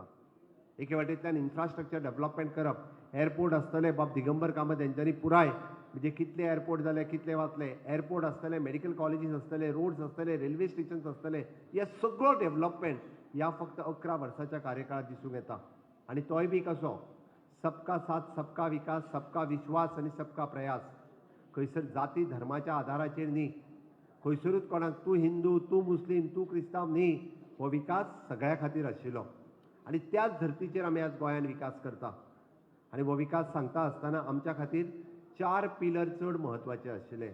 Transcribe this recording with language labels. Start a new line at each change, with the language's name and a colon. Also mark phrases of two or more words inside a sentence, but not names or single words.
Konkani: एके वाटेंतल्यान
English: infrastructure development
Konkani: करप, एअरपोर्ट आसतले, बाब दिगंबर कामत हेंच्यांनी पुराय म्हणजे कितले एअरपोर्ट जाले, कितले वाचले, एअरपोर्ट आसतले,
English: medical colleges
Konkani: आसतले, रोड्स आसतले,
English: railway stations
Konkani: आसतले, हे सगळो डेव्हलपमेंट ह्या फक्त 11 वर्साच्या कार्यकाळात दिसूंक येता. आनी तोय बी कसो,
Hindi: सबका साथ, सबका विकास, सबका विश्वास आनी सबका प्रयास.
Konkani: खंयसर जाती धर्माच्या आधाराचेर न्ही, खंयसरूच कोणाक तूं हिंदू, तूं मुस्लीम, तूं क्रिस्तांव न्ही, हो विकास सगळ्या खातीर आशिल्लो. आनी त्याच धर्तीचेर आमी आज गोंयान विकास करता. आनी हो विकास सांगता आसतना आमच्या खातीर 4 पिलर चड म्हत्वाचे आशिल्ले.